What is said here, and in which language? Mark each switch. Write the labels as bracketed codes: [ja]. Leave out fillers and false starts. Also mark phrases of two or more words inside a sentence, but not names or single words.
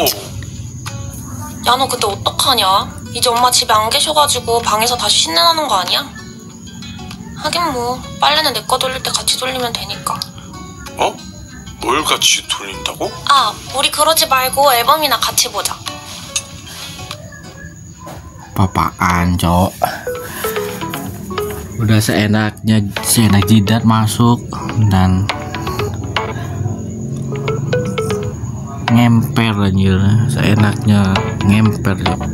[ko] 야, 너 근데 어떡하냐? 이제 엄마 집에 안 계셔가지고 방에서 다시 신내 나는 거 아니야? 하긴 뭐 빨래는 내 거 돌릴 때 같이 돌리면 되니까. 뭘 같이 돌린다고? 우리 그러지 말고 앨범이나 같이 보자. [id] Papaan Cok. udah seenak jidat masuk dan ngemper anjir, seenaknya ngemper ya.